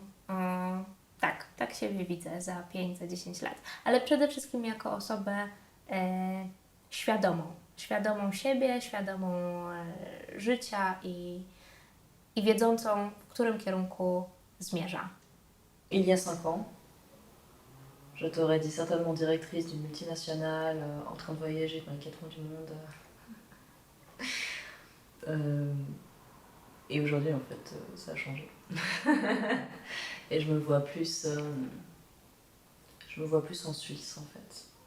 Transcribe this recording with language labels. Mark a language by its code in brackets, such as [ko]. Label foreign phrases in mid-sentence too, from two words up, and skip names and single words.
[pl] Tak siebie widzę za 5, za 10 lat. Ale przede wszystkim jako osobę świadomą siebie, świadomą życia i wiedzącą, w którym kierunku zmierza. [fr] Il y a 5 ans, je t'aurais dit certainement directrice d'une multinationale, en train de voyager dans les 4 coins du monde. Et aujourd'hui, en fait, ça a changé. Et je me vois plus en Suisse, en fait.